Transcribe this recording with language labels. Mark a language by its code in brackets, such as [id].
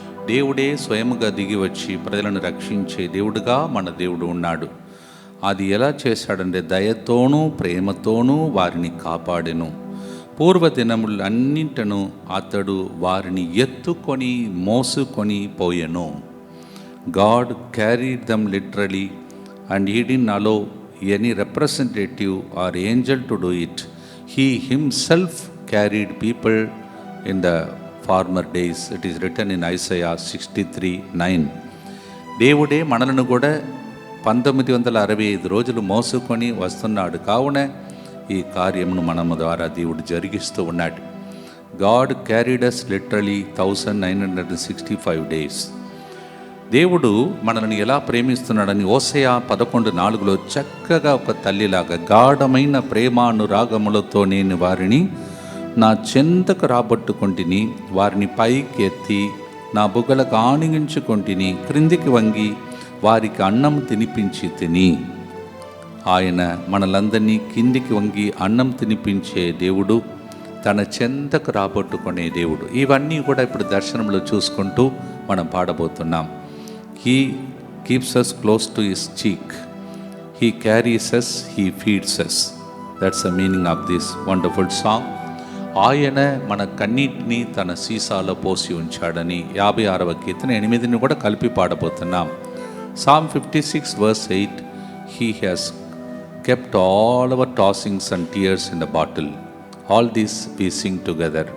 [te] దేవుడే స్వయముగా దిగి వచ్చి ప్రజలను రక్షించే దేవుడుగా మన దేవుడు ఉన్నాడు. అది ఎలా చేశాడంటే దయతోనూ ప్రేమతోనూ వారిని కాపాడెను. పూర్వదినములన్నింటను అతడు వారిని ఎత్తుకొని మోసుకొని పోయెను. [en] God carried them literally, and he didn't allow any representative or angel to do it. He himself carried people in the former days. It is written in Isaiah 63:9. [te] దేవుడే మనలను కూడా 1965 రోజులు మోసుకొని వస్తున్నాడు. కావున ఈ కార్యమును మనము ద్వారా దేవుడు జరిగిస్తూ ఉన్నాడు. [en] God carried us literally 1965 days. [te] దేవుడు మనల్ని ఎలా ప్రేమిస్తున్నాడని హోషేయ 11:4 చక్కగా ఒక తల్లిలాగా గాఢమైన ప్రేమానురాగములతో నేను వారిని నా చెంతకు రాబట్టుకొంటిని, వారిని పైకి ఎత్తి నా బుగ్గలకు ఆనిగించుకొంటిని, క్రిందికి వంగి వారికి అన్నం తినిపించి తిని. ఆయన మనలందరినీ కిందికి వంగి అన్నం తినిపించే దేవుడు, తన చెంతకు రాబట్టుకునే దేవుడు. ఇవన్నీ కూడా ఇప్పుడు దర్శనంలో చూసుకుంటూ మనం పాడబోతున్నాం. [en] He keeps us close to his cheek. He carries us, he feeds us. That's the meaning of this wonderful song. [te] ఆయన మన కన్నీటిని తన సీసాలో పోసి ఉంచాడని 56వ కీర్తన 8ని కూడా కలిపి పాడబోతున్నాం. [en] Psalm 56:8, he has kept all our tossings and tears in the bottle. All this we sing together.